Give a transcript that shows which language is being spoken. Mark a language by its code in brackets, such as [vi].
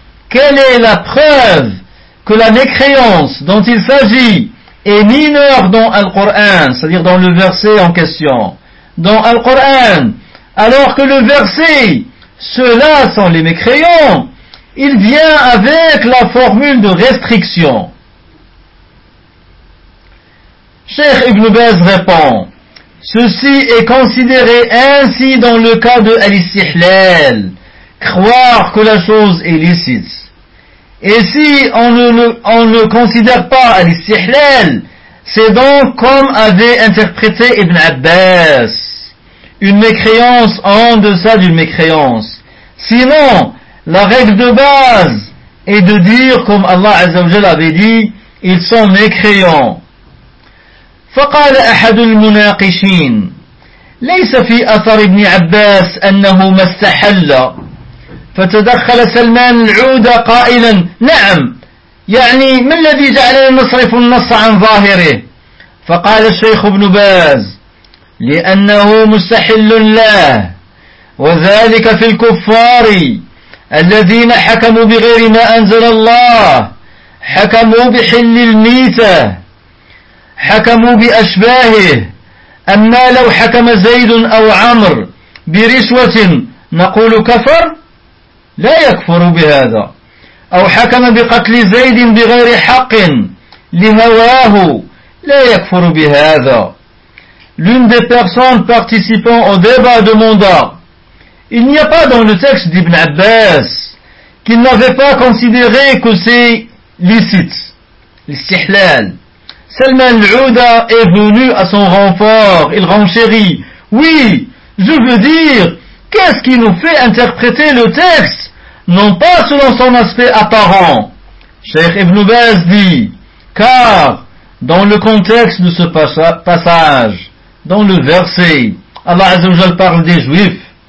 [fr] Quelle est la preuve que la mécréance dont il s'agit est mineure dans Al-Qur'an, c'est-à-dire dans le verset en question, dans Al-Qur'an, alors que le verset, ceux-là sont les mécréants, il vient avec la formule de restriction. Cheikh Ibn Baz répond, ceci est considéré ainsi dans le cas de Al-Istihlal, croire que la chose est licite. Et si on ne considère pas Al-Istihlal, c'est donc comme avait interprété Ibn Abbas. Une mécréance en deçà d'une mécréance. Sinon, la règle de base est de dire, comme Allah Azza wa Jalla avait dit, ils sont mécréants. [ar] فقال أحد المناقشين ليس في أثر ابن عباس أنه ما استحل فتدخل سلمان العودة قائلا نعم يعني ما الذي جعلنا نصرف النص عن ظاهره فقال الشيخ ابن باز لأنه مستحل له وذلك في الكفار الذين حكموا بغير ما أنزل الله حكموا بحل الميتة حكموا بأشباهه أما لو حكم زيد أو عمر برشوة نقول كفر لا يكفر بهذا [fr] أو حكم بقتل زيد بغير حق لهواه لا يكفر بهذا L'une des personnes participant au débat demanda, il n'y a pas dans le texte d'Ibn Abbas qu'il n'avait pas considéré que c'est licite, l'istihlal. Salman al-Ouda est venu à son renfort, il renchérit, oui, je veux dire, qu'est-ce qui nous fait interpréter le texte, non pas selon son aspect apparent. Cheikh Ibn Abbas dit, car, dans le contexte de ce passage, dans le verset, Allah Azza wa Jal parle des juifs.